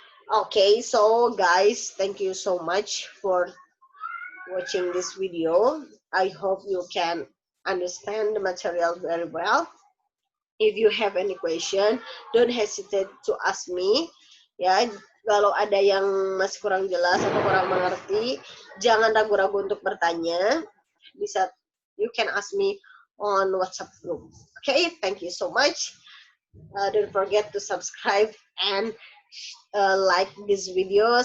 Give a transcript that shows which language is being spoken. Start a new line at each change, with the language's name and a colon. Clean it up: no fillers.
English: Okay, so guys, thank you so much for watching this video. I hope you can understand the material very well. If you have any question, don't hesitate to ask me.
Indonesian: Ya, kalau ada yang masih kurang jelas atau kurang mengerti, jangan ragu-ragu untuk bertanya. Bisa,
English: you can ask me on WhatsApp group. Okay, thank you so much. Don't forget to subscribe and like this video.